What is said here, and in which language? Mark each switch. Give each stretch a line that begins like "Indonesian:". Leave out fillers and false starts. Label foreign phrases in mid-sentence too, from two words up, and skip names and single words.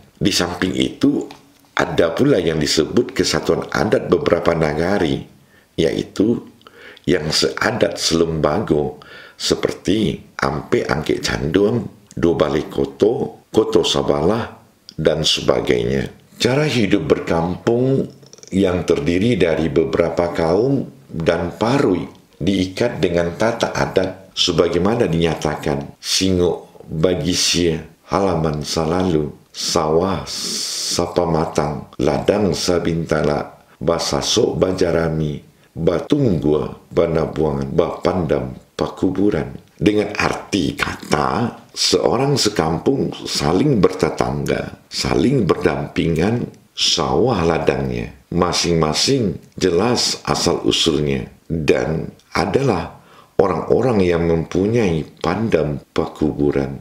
Indonesian: Di samping itu, ada pula yang disebut kesatuan adat beberapa nagari, yaitu yang
Minangkabau: seadat selembago
Indonesian: seperti Ampe Angke Canduang, Dobale Koto, Koto Sabalah, dan sebagainya. Cara hidup berkampung yang terdiri dari beberapa kaum dan parui diikat dengan tata adat sebagaimana dinyatakan Singo Bagisya
Minangkabau: halaman salalu sawah sapa matang ladang sabintala basasok bajarami batunggua banabuangan bapandam pakuburan,
Indonesian: dengan arti kata seorang sekampung saling bertetangga, saling berdampingan, sawah ladangnya masing-masing jelas asal-usulnya, dan adalah orang-orang yang mempunyai
Minangkabau: pandam pakuburan.